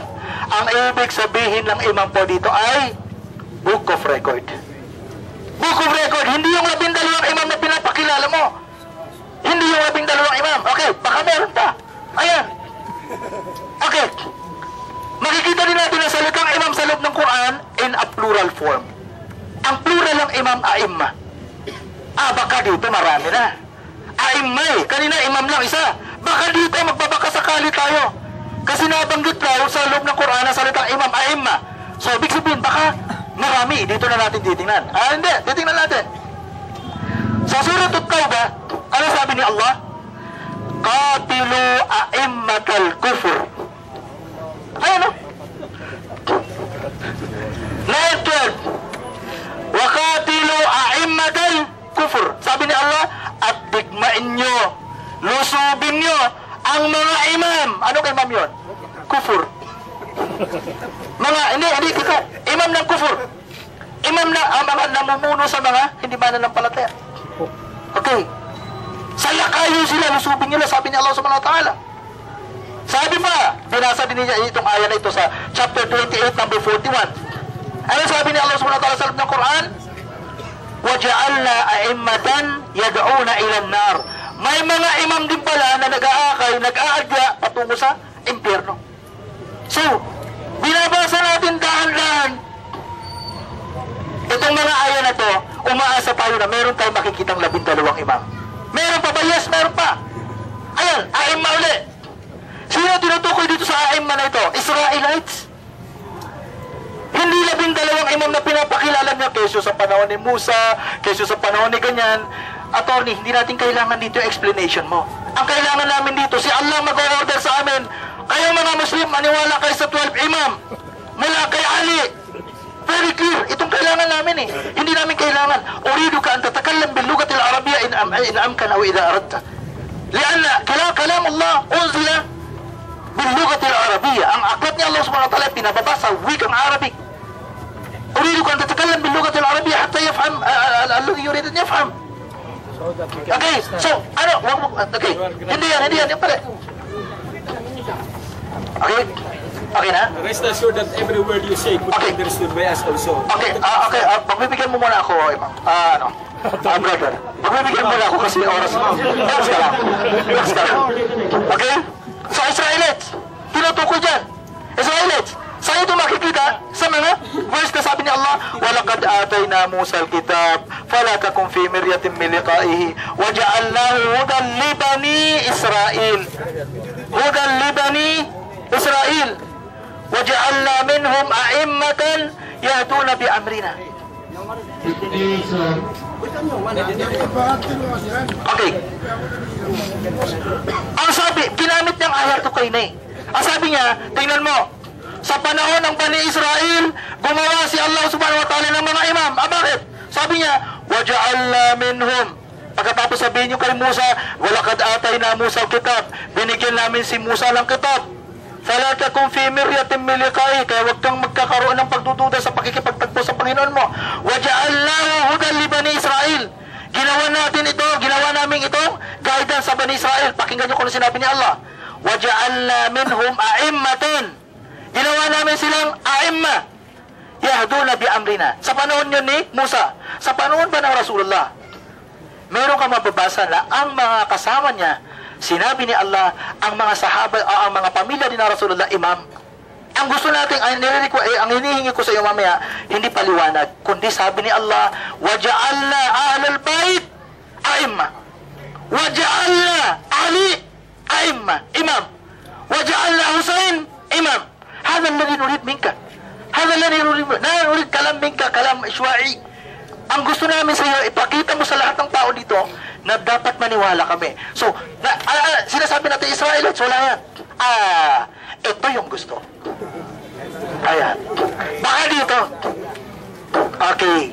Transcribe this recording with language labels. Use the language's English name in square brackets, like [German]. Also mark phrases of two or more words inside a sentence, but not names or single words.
[Filipino] Ang ibig sabihin ng imam po dito ay [English] Book of Record. Book of Record. [Filipino] Hindi yung 12 imam na pinapakilala mo. Hindi yung 12 imam. Okay, baka meron pa. Ayan. Okay. Makikita din natin na salitang imam sa loob ng Quran [English] in a plural form. [Filipino] Ang plural ng imam, a'imma. Baka dito marami na. A'imma eh. Kanina imam lang isa. Baka dito magbabakasakali tayo. Kasi nabanggit raw sa loob ng Quran na salitang imam, a'imma. So, ibig sabihin, baka marami. Dito na natin titingnan. Hindi. Titingnan natin. Sa Surah At-Tawbah, ano sabi ni Allah? [Arabic] قاتلوا أئمة الكفر. [Filipino] Ayan o. 9:12. [Arabic] وقاتلوا أئمة الكفر. [Filipino] Sabi ni Allah, at digmain nyo, lusubin nyo ang mga imam. Anong imam yun? Kufur. Hindi kita. Imam ng kufur. Imam na ang mga namumuno sa mga hindi mananampalataya. Okay. Salakayin sila, lusubin nila, sabi ni Allah [Arabic] سبحانه وتعالى. [Filipino] Sabi pa, binasa din niya itong aya na ito sa chapter 28, number 41. Ano sabi ni Allah [Arabic] سبحانه وتعالى [Filipino] sa loob ng Quran? [Arabic] وَجَعَلْنَا أَئِمَّةً يَدْعُونَ إِلَى النَّارِ. [Filipino] May mga imam din pala na nag-aakay, nag-aadya patungo sa impyerno. So, binabasa natin dahan-dahan itong mga aya na to, umaasa tayo na meron tayong makikitang 12 imam. Meron pa ba? Yes, meron pa. Ayan, aimma ulit. Sino tinutukoy dito sa aimma na ito? Israelites. Hindi 12 imam na pinapakilala niya kesyo sa panahon ni Musa, kesyo sa panahon ni ganyan. Attorney, hindi natin kailangan dito yung explanation mo. Ang kailangan namin dito, si Allah mag-order sa amin. Kayo mga Muslim, maniwala kayo sa 12 imam. Mula kay Ali. [English] Very clear. [Filipino] Itong kailangan namin eh. Hindi namin kailangan. [Arabic] أريدك أن تتكلم باللغة العربية إن أمكن أو إذا أردت. لأن كلام الله أنزل باللغة العربية. [Filipino] Ang aklat ni Allah [Arabic] سبحانه وتعالى [Filipino] pinababa sa wikang Arabic. [Arabic] أريدك أن تتكلم باللغة العربية حتى يفهم الذي يريد أن يفهم. [Filipino] Okay, so ano? Okay. Hindi yan pala. Okay. Okay na? [English] Rest assured that every word you say could be understood by us also. [Filipino] Okay, pagbibigyan mo muna ako, brother. Pagbibigyan mo muna ako kasi oras mo. Relax ka lang. Okay? So, Israelites, tinutukoy dyan. Israelites, saan ito makikita? Sa mga verse na sabi ni Allah, [Arabic] وَلَقَدْ آتَيْنَا مُوسَى الْكِتَابَ فَلَا تَكُنْ فِي مِرْيَةٍ مِّن لِقَائِهِ وَجَعَلْنَاهُ هُدًى لِبَنِي إِسْرَائِيلَ هُدًى لِبَنِي إِسْرَائِيلَ وَجَعَلْنَا مِنْهُمْ أَئِمَّةً يَهْدُونَ بِأَمْرِنَا. [Filipino] Okay. Ang sabi, ginamit niyang ayat to kay Nay. Ang sabi niya, tingnan mo, sa panahon ng Bani Israel, gumawa si Allah [Arabic] سبحانه وتعالى [Filipino] ng mga imam. Bakit? Sabi niya, [Arabic] وَجَعَلْنَا مِنْهُمْ. [Filipino] Pagkatapos sabihin niyo kay Musa, [Arabic] وَلَقَدْ آتَيْنَا مُوسَى الْكِتَابَ. [Filipino] Binigyan namin si Musa ng kitab. [Arabic] فَلَا تَكُنْ فِي مِرْيَةٍ مِّن لِقَائِهِ. [Filipino] Kaya huwag kang magkakaroon ng pagdududa sa pakikipagtagpo sa Panginoon mo. [Arabic] وَجَعَلْنَاهُ هُدًى لِبَنِي إِسْرَائِيلَ. [Filipino] Ginawa natin ito, ginawa namin ito, guidance sa Bani Israel. Pakinggan niyo kung ano sinabi ni Allah. [Arabic] وَجَعَلْنَا مِنْهُمْ أَئِمَّةً. [Filipino] Ginawa namin silang a'imma. [Arabic] يَهْدُونَ بِأَمْرِنَا. [Filipino] Sa panahon yun ni Musa. Sa panahon ba ng Rasulullah? Meron ka mababasa na ang mga kasama niya, sinabi ni Allah, [Arabic] ang mga sahaba, [Filipino] ang mga pamilya ni na Rasulullah, imam. Ang gusto natin, ang hinihingi ko sa iyo mamaya, hindi paliwanag, kundi sabi ni Allah, [Arabic] وَجَعَلْنَا أَهْلَ الْبَيْتِ أَئِمَّةً وَجَعَلْنَا عَلِي أَئِمَّةً imam وَجَعَلْنَا حُسَيْنَ imam. هذا الذي نريد منك. هذا الذي نريد كلام منك, كلام إشواعي. [Filipino] Ang gusto namin sa iyo, ipakita mo sa lahat ng tao dito na dapat maniwala kami. So, sinasabi natin Israelites, wala yan. Ito yung gusto. Ayan. Baka dito. Okay.